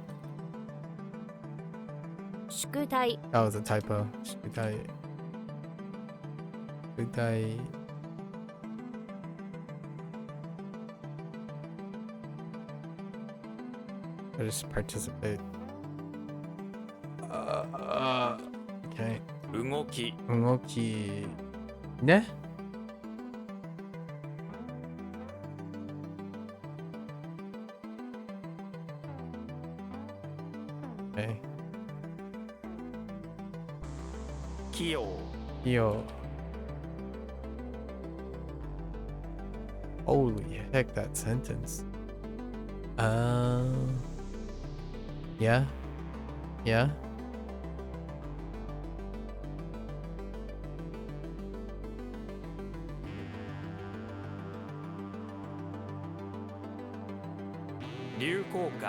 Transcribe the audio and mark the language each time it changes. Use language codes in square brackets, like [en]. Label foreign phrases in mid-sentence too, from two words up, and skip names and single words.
[ja] 宿題 [en] That was a typo. [ja] 宿題。宿題. [en] I just participate. Okay. [ja] 動き動き。ね? [en] Okay. [ja] 器用 [en] Yo. Holy heck, that sentence. Yeah. Yeah. [ja] 「流行歌